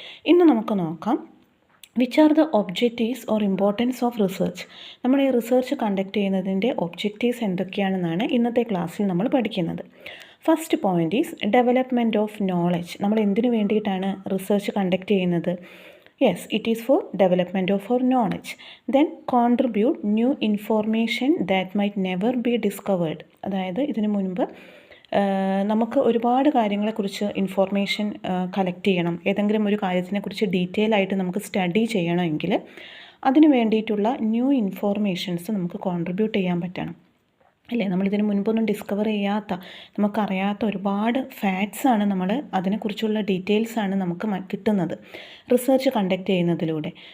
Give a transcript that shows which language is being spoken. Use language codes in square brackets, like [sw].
[ml] ഇന്ന് നമുക്ക് നോക്കാം [en] Which are the objectives or importance of research. [ml] നമ്മൾ ഈ റിസർച്ച് കണ്ടക്ട് ചെയ്യുന്നതിൻ്റെ ഒബ്ജക്റ്റീവ്സ് എന്തൊക്കെയാണെന്നാണ് ഇന്നത്തെ ക്ലാസ്സിൽ നമ്മൾ പഠിക്കുന്നത്. [en] First point is development of knowledge. [ml] നമ്മൾ എന്തിനു വേണ്ടിയിട്ടാണ് റിസർച്ച് കണ്ടക്ട് ചെയ്യുന്നത്? [en] Yes, it is for development of our knowledge. Then contribute new information that might never be discovered. [ml] അതായത് ഇതിനു മുൻപ് നമുക്ക് ഒരുപാട് കാര്യങ്ങളെക്കുറിച്ച് ഇൻഫോർമേഷൻ കളക്ട് ചെയ്യണം, ഏതെങ്കിലും ഒരു കാര്യത്തിനെക്കുറിച്ച് ഡീറ്റെയിൽ ആയിട്ട് നമുക്ക് സ്റ്റഡി ചെയ്യണമെങ്കിൽ അതിന് വേണ്ടിയിട്ടുള്ള ന്യൂ ഇൻഫോർമേഷൻസ് നമുക്ക് കോൺട്രിബ്യൂട്ട് ചെയ്യാൻ പറ്റണം, അല്ലേ? നമ്മളിതിന് മുൻപൊന്നും ഡിസ്കവർ ചെയ്യാത്ത, നമുക്കറിയാത്ത ഒരുപാട് ഫാക്ട്സാണ് നമ്മൾ അതിനെക്കുറിച്ചുള്ള ഡീറ്റെയിൽസാണ് നമുക്ക് കിട്ടുന്നത് റിസർച്ച് കണ്ടക്ട് ചെയ്യുന്നതിലൂടെ.